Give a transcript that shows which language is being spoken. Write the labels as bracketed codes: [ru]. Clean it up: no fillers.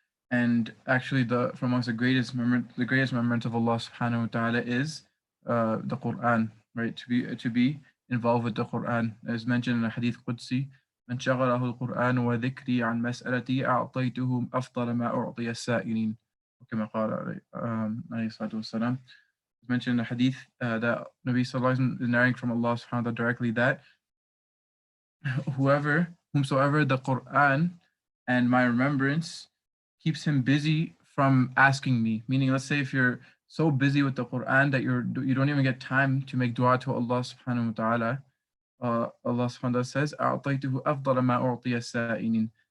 [en] And actually, from amongst the greatest remembrance of Allah subhanahu wa ta'ala is the Quran, right? To be involved with the Quran, as mentioned in the Hadith Qudsi, [ar] من شغله القرآن وذكري عن مسألتي أعطيته أفضل ما أعطي السائلين. كما قال عليه الصلاة والسلام. [en] It's mentioned in the Hadith that Nabi Sallallahu Alaihi Wasallam is narrating from Allah subhanahu wa ta'ala directly that whomsoever the Quran and my remembrance keeps him busy from asking me. Meaning, let's say if you're so busy with the Quran that you don't even get time to make dua to Allah subhanahu wa ta'ala, Allah subhanahu wa ta'ala says, [ar] أَعْطَيْتُهُ أَفْضَلَ مَا أُعْطِيَ السَّائِلِينَ.